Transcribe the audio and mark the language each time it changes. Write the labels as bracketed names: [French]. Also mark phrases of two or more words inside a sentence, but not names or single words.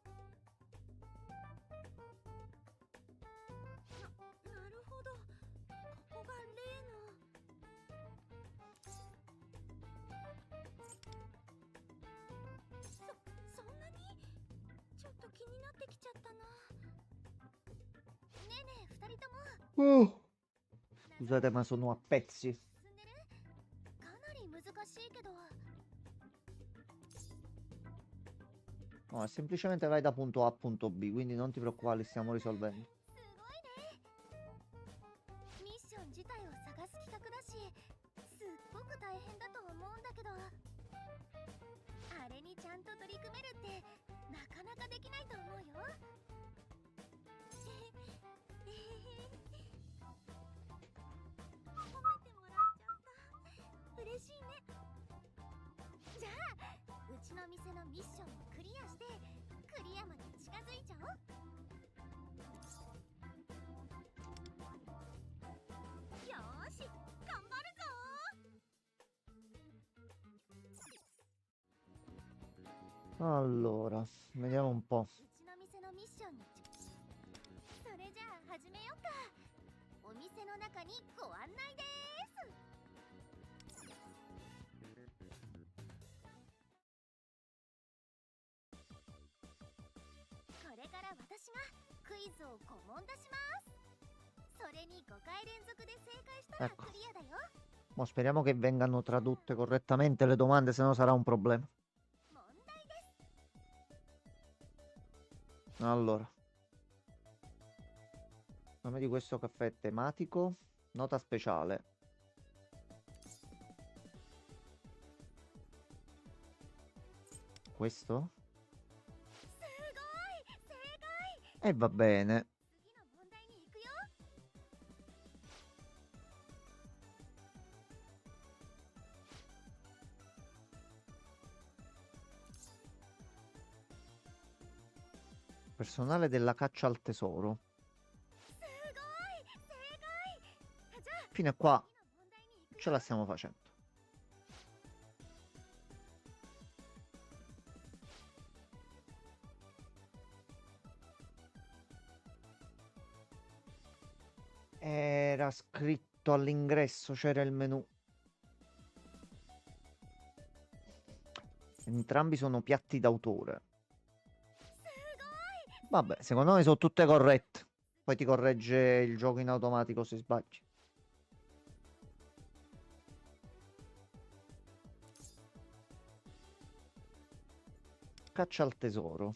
[Japanese] なるほどここが例のそんなにちょっと気になってきちゃったなねえねえ二人とも [Italian] Scusate, ma sono a pezzi. [Japanese] 進んでるかなり難しいけど [Italian] No, è semplicemente vai da punto A a punto B, quindi non ti preoccupare, li stiamo risolvendo. [Japanese] すごいねミッション自体を探す企画だしすっごく大変だと思うんだけどあれにちゃんと取り組めるってなかなかできないと思うよ褒めてもらっちゃった嬉しいねじゃあうちの店のミッションをクリアしてクリアまで近づいちゃおうよーし頑張るぞ [Italian] Allora, vediamo un po'. [Japanese] うちの店のミッションにそれじゃあ始めようかお店の中にご案内ですこれから私がクイズを5問出しますそれに5回連続で正解したら [Italian] Ecco. [Japanese] クリアだよ [Italian] Mo speriamo che vengano tradotte correttamente le domande, se no sarà un problema. [Japanese] 問題です [Italian] Allora. Nome di questo caffè è tematico. Nota speciale. Questo? [Japanese] すごい正解 [Italian] E va bene. [Japanese] 次の問題に行くよ [Italian] Personale della caccia al tesoro. [Japanese] すごい正解じゃあ [Italian] Fino a qua [Japanese] 次の問題に行く [Italian] ce la stiamo facendo. Era scritto all'ingresso, c'era il menu. Entrambi sono piatti d'autore. Vabbè, secondo me sono tutte corrette. Poi ti corregge il gioco in automatico se sbagli. Caccia al tesoro.